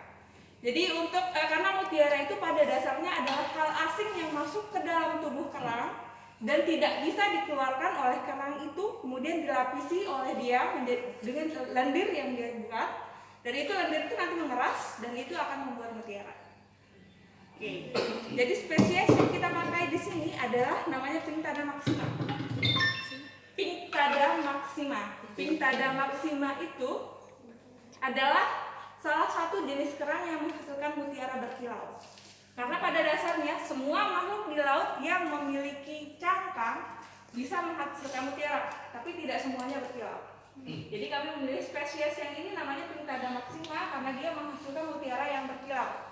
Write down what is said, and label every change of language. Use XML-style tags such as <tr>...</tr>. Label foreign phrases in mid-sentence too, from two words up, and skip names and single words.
<id>Jadi karena mutiara itu pada dasarnya adalah hal asing yang masuk ke dalam tubuh kerang dan tidak bisa dikeluarkan oleh kerang itu, kemudian dilapisi oleh dia dengan lendir yang dia buat. Dari itu lendir itu nanti mengeras dan itu akan membuat mutiara. Oke. Jadi spesies yang kita pakai di sini adalah namanya Pinctada maxima. Pinctada maxima. Pinctada maxima itu adalah salah satu jenis kerang yang menghasilkan mutiara berkilau. Karena pada dasarnya semua makhluk di laut yang memiliki cangkang bisa menghasilkan mutiara, tapi tidak semuanya berkilau. Jadi kami memilih spesies yang ini namanya Pinctada maxima karena dia menghasilkan mutiara yang berkilau.</id>